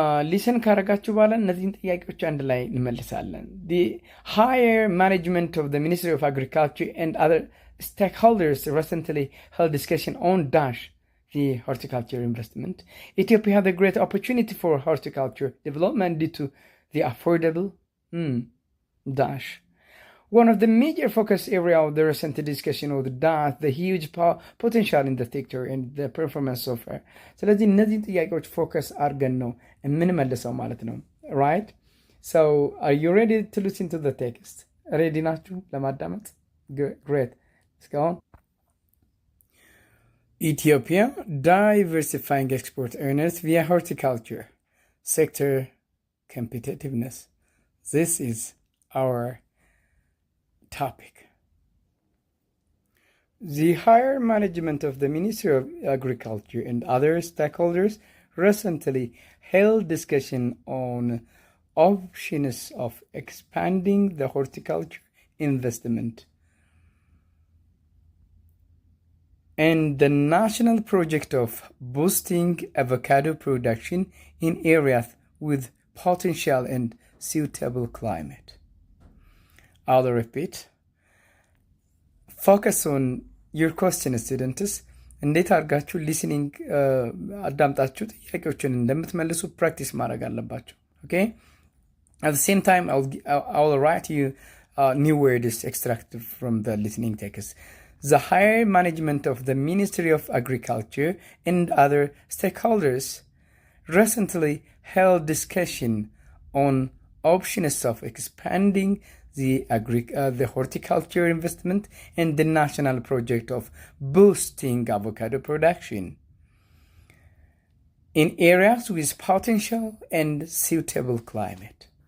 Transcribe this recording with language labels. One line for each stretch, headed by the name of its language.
Amharic: ሊሰን ካረጋችሁ በኋላ እነዚህን ጥያቄዎች አንድ ላይ እንመልሳለን።
English: The higher management of the Ministry of Agriculture and other stakeholders recently held discussion on the horticulture investment. Ethiopia had a great opportunity for horticulture development due to the affordable One of the major focus area of the recent discussion was the huge potential in the sector and the performance of her.
Amharic: ስለዚህ እነዚህን ጥያቄዎች ፎከስ አድርገን ነው የምንመልሰው ማለት ነው።
English: Right? So are you ready to listen to the text?
Amharic: Ready ናችሁ ለማዳመጥ?
English: Great. Let's go on. Ethiopia diversifying export earners via horticulture sector competitiveness. This is our topic. The higher management of the Ministry of Agriculture and other stakeholders recently held discussion on options of expanding the horticulture investment and the national project of boosting avocado production in areas with potential and suitable climate. I'll repeat. Focus on your question, students.
Amharic: እንዴት አድርጋችሁ ሊስኒንግ አዳምጣችሁ ጥያቄዎችን እንደምትመልሱ ፕራክቲስ ማድረግ አለባችሁ።
English: Okay? At the same time, I'll write you new words extracted from the listening text. The higher management of the Ministry of Agriculture and other stakeholders recently held discussion on options of expanding the horticulture investment and the national project of boosting avocado production in areas with potential and suitable climate.